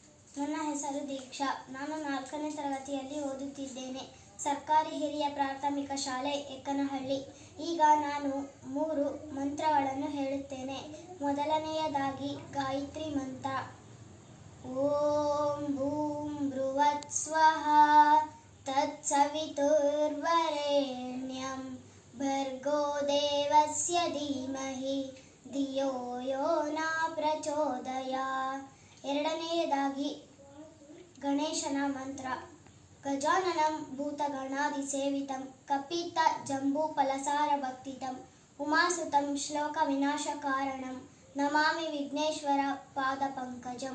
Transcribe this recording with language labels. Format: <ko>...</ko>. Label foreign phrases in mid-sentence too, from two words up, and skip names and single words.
<kn>ನನ್ನ ಹೆಸರು ದೀಕ್ಷಾ. ನಾನು 4ನೇ ತರಗತಿಯಲ್ಲಿ ಓದುತ್ತಿದ್ದೇನೆ. ಸರ್ಕಾರಿ ಹಿರಿಯ ಪ್ರಾಥಮಿಕ ಶಾಲೆ ಎಕ್ಕನಹಳ್ಳಿ. ಈಗ ನಾನು 3 ಮಂತ್ರಗಳನ್ನು ಹೇಳುತ್ತೇನೆ. ಮೊದಲನೆಯದಾಗಿ ಗಾಯತ್ರಿ ಮಂತ್ರ.</kn> <sa>ಓಂ ಭೂಂ ಭೃವತ್ ಸ್ವಃ ತತ್ಸವಿತುರ್ವರೆಣ್ಯಂ ಭರ್ಗೋ ದೇವಸ್ಯ ಧೀಮಹಿ ಧಿಯೋ ಯೋ ನ ಪ್ರಚೋದಯಾತ್.</sa> <kn>ಎರಡನೆಯದಾಗಿ ಗಣೇಶನ ಮಂತ್ರ.</kn> <sa>ಗಜಾನನಂ ಭೂತಗಣಾಧಿಸೇವಿತಂ ಕಪಿತ್ತ ಜಂಬೂ ಫಲಸಾರ ಭಕ್ತಿತಂ ಉಮಾಸುತಂ ಶ್ಲೋಕ ವಿನಾಶಕಾರಣಂ ನಮಾಮಿ ವಿಘ್ನೇಶ್ವರ ಪಾದ ಪಂಕಜಂ.</sa>